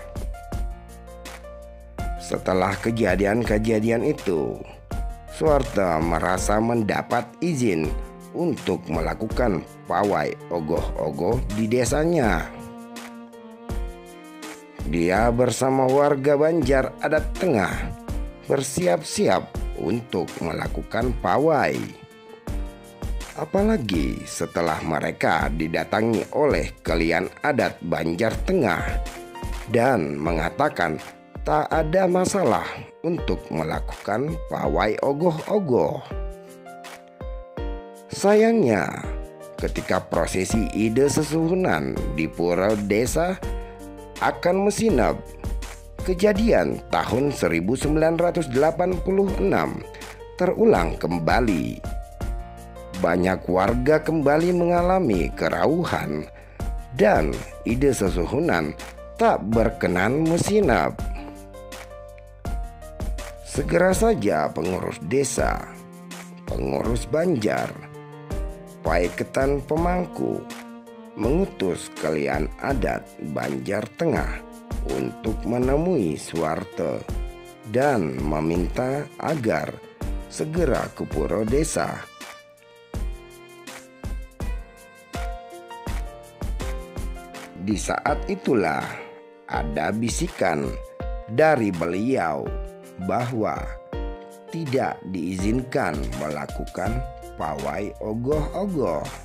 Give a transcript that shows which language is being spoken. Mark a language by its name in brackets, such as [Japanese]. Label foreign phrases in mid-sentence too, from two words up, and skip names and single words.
[Indonesian] Setelah kejadian-kejadian itu, Suarte merasa mendapat izin untuk melakukan pawai ogoh-ogoh di desanya. Dia bersama warga Banjar Adat Tengah bersiap-siap untuk melakukan pawai. Apalagi setelah mereka didatangi oleh kelian adat Banjar Tengah dan mengatakan tak ada masalah untuk melakukan pawai ogoh-ogoh. Sayangnya, ketika prosesi Ide Sesuhunan di pura desa akan mesinap, kejadian tahun 1986 terulang kembali. Banyak warga kembali mengalami kerauhan dan Ide Sesuhunan tak berkenan mesinap. Segera saja pengurus desa, pengurus Banjar, Paiketan Pemangku mengutus kelian adat Banjar Tengah untuk menemui Suarte dan meminta agar segera ke pura desa. Di saat itulah ada bisikan dari beliau bahwa tidak diizinkan melakukan pawai ogoh-ogoh.